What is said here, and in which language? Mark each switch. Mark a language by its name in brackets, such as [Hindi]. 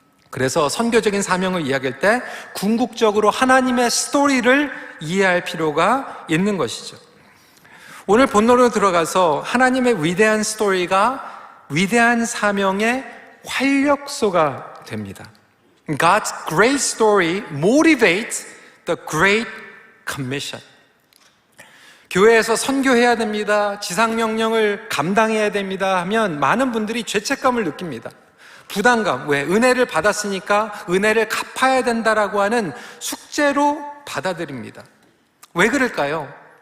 [Korean] 그래서 선교적인 사명을 이야기할 때 궁극적으로 하나님의 스토리를 이해할 필요가 있는 것이죠. 오늘 본론으로 들어가서 하나님의 위대한 스토리가 위대한 사명의 활력소가 됩니다. [English] God's great story motivates the great commission. [Korean] 교회에서 선교해야 됩니다, 지상명령을 감당해야 됩니다 하면 많은 분들이 죄책감을 느낍니다. 부담감, 왜? 은혜를 받았으니까 은혜를 갚아야 된다라고 하는 숙제로 받아들입니다. 왜 그럴까요?